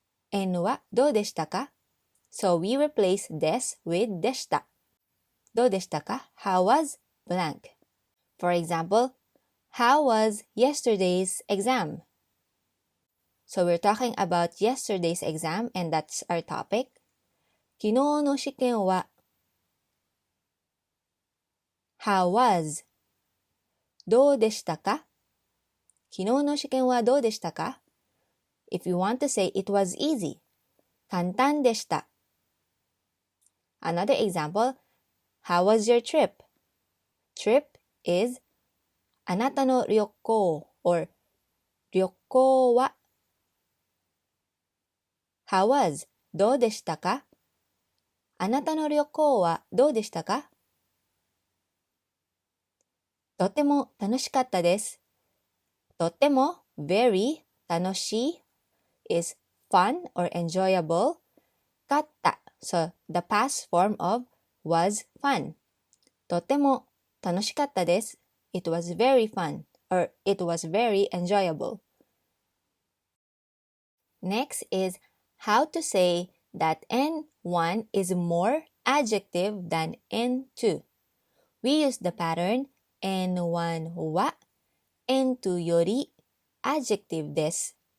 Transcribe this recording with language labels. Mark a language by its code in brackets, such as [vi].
[ja] En wa do deshita ka? [en] So we replace des with deshita. [ja] Do deshita ka? [en] How was blank? For example, how was yesterday's exam? So we're talking about yesterday's exam and that's our topic. [ja] 昨日の試験は [en] How was? [ja] どうでしたか? 昨日の試験はどうでしたか? [en] If you want to say it was easy, [ja] 簡単でした. [en] Another example, how was your trip? Trip is [ja] あなたの旅行 [en] or 旅行は How was? [ja] どうでしたか? あなたの旅行はどうでしたか? とても楽しかったです。 [en] とても very 楽しい is fun or enjoyable. かった so the past form of was fun. [ja] とても楽しかったです。 [en] It was very fun, or it was very enjoyable. Next is how to say that N1 is more adjective than N2. We use the pattern N1 wa N2 yori adjective desu.